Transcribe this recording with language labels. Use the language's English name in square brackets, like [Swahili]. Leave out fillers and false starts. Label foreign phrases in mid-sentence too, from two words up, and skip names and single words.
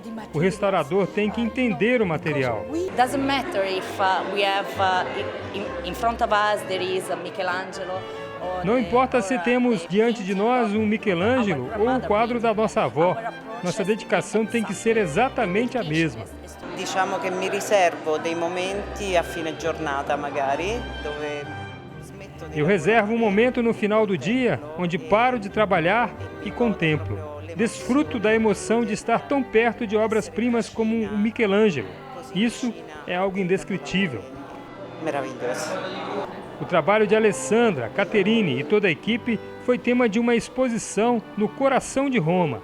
[Portuguese] O restaurador tem que entender o material. Não importa se temos diante de nós um Michelangelo ou o quadro da nossa avó, nossa dedicação tem que ser exatamente a mesma. [Italian] Diciamo che mi riservo dei momenti a fine giornata magari dove [Portuguese] Eu reservo um momento no final do dia onde paro de trabalhar e contemplo. Desfruto da emoção de estar tão perto de obras-primas como o Michelangelo. Isso é algo indescritível. Maravilhoso. O trabalho de Alessandra, Caterine e toda a equipe foi tema de uma exposição no coração de Roma.